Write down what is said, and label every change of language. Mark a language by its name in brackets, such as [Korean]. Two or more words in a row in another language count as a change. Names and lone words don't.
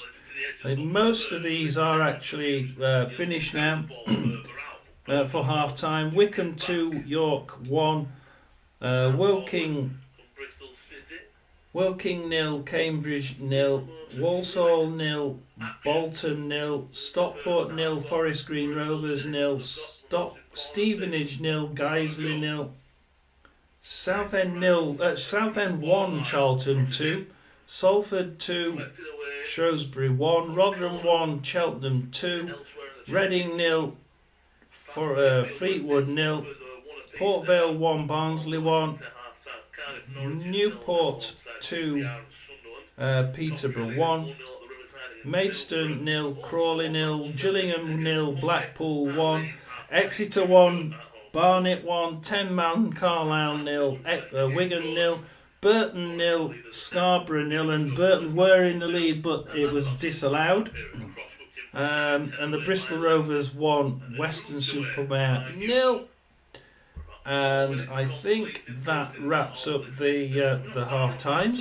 [English] Most of these are actually finished now for half time. Wycombe 2, York 1, Woking 0, Cambridge 0, Walsall 0, Bolton 0, Stockport 0, Forest Green Rovers 0, Stevenage 0, Guiseley 0, Southend 1, Charlton 2, Salford 2, Shrewsbury 1, Rotherham 1, Cheltenham 2, Reading 0, Fleetwood 0, Port Vale 1, Barnsley 1, Newport 2, Peterborough 1, Maidstone 0, Crawley 0, Gillingham 0, Blackpool 1, Exeter 1, Barnet 1, 10-man Carlisle 0, Wigan 0, Burton 0, Scarborough 0, and Burton were in the lead, but it was disallowed. And the Bristol Rovers won, Weston-super-Mare 0. And I think that wraps up the half times.